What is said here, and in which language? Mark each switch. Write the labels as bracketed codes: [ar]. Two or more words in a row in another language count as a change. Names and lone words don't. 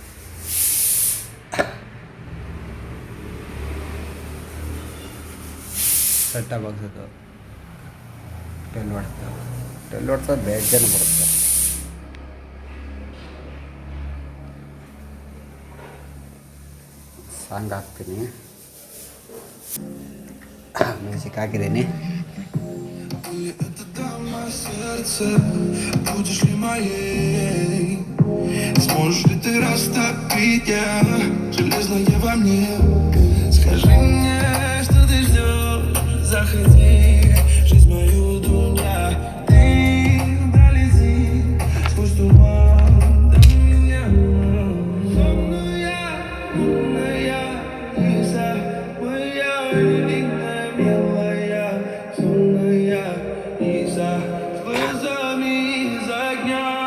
[kn] ಸೆಟ್ ಬಾಕ್ಸದು 12 ವಾಟ್ಸ್ ಅದು ಬೇಜಾನು ಬರುತ್ತೆ. ಸಾಂಗ್ ಹಾಕ್ತೀನಿ, ಮ್ಯೂಸಿಕ್ ಹಾಕಿದ್ದೀನಿ. [ru] Сможешь ли ты растопить железное во мне? Скажи мне, что ты ждешь, заходи, жизнь мою дуня. Ты долети сквозь туман до меня. Сонная, Лиза, моя невинная, милая. Сонная Лиза, с глазами из огня.